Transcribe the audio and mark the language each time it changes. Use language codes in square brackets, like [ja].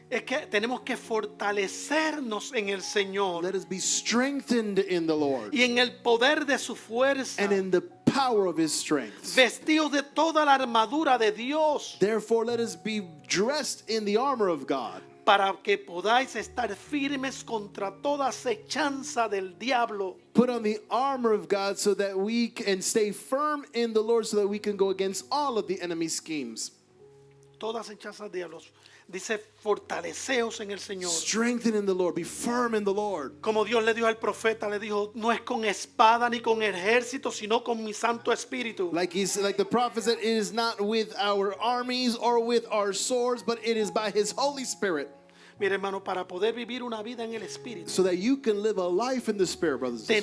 [es] es que tenemos que fortalecernos en el Señor [en] let us be strengthened in the Lord [es] y en el poder de su fuerza, [en] and in the power of his strength. [es] vestidos de toda la armadura de Dios, [en] Therefore, let us be dressed in the armor of God, [es] para que podáis estar firmes contra toda acechanza del diablo. [en] put on the armor of God so that we can stay firm in the Lord, so that we can go against all of the enemy's schemes. [es] Toda acechanza del diablo. Dice, fortaleceos en el Señor. [en] Strengthen in the Lord, be firm in the Lord. [es] Como Dios le dijo al profeta, le dijo, no es con espada ni con ejército, sino con mi Santo Espíritu. [en] Like the prophet said, it is not with our armies or with our swords, but it is by his Holy Spirit. [es] Mire, hermano, para poder vivir una vida en el Espíritu, [en] So that you can live a life in the Spirit, brothers and